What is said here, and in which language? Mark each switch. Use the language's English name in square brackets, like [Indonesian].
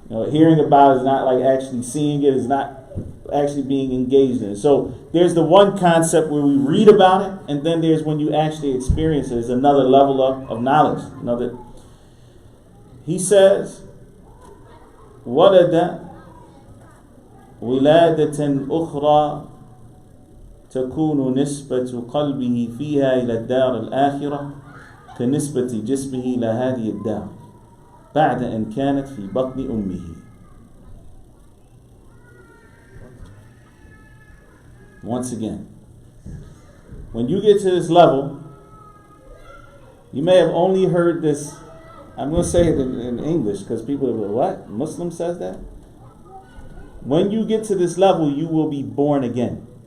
[English] Hearing about it is not like actually seeing it, is not actually being engaged in it. So there's the one concept where we read about it, and then there's when you actually experience it. There's another level of knowledge. He says, [Arabic] وَلَدَ وِلَادَةً أُخْرَى تكون نسبة قلبه فيها إلى الدار الآخرة كنسبة جسمه إلى هذه الدار بعد أن كانت في بطن أمه. [English] Once again, when you get to this level, you may have only heard this. I'm going to say it in English because people will go, what? Muslim says that? When you get to this level, you will be born again.